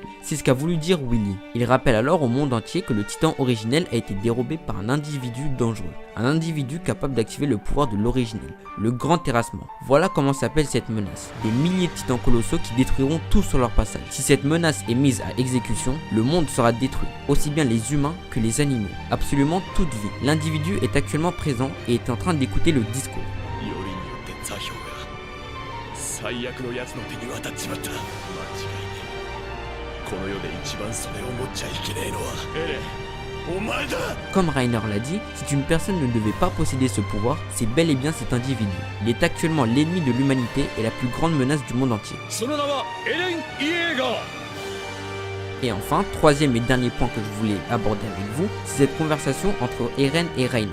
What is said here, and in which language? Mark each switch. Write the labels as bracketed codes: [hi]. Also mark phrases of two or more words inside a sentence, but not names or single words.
[fr] C'est ce qu'a voulu dire Willy. Il rappelle alors au monde entier que le titan originel a été dérobé par un individu dangereux, un individu capable d'activer le pouvoir de l'originel, le grand terrassement. Voilà comment s'appelle cette menace. Des milliers de titans colossaux qui détruiront tout sur leur passage. Si cette menace est mise à exécution, le monde sera détruit, aussi bien les humains que les animaux, absolument toute vie. L'individu est actuellement présent et est en train d'écouter le discours. [ja] 最悪のやつの手に渡っちまった。間違いねえ。この世で一番それを持っちゃいけねえのはエレン、お前だ。 [fr] Comme Reiner l'a dit, si une personne ne devait pas posséder ce pouvoir, c'est bel et bien cet individu. Il est actuellement l'ennemi de l'humanité et la plus grande menace du monde entier. Et enfin, troisième et dernier point que je voulais aborder avec vous, c'est cette conversation entre Eren et Reiner.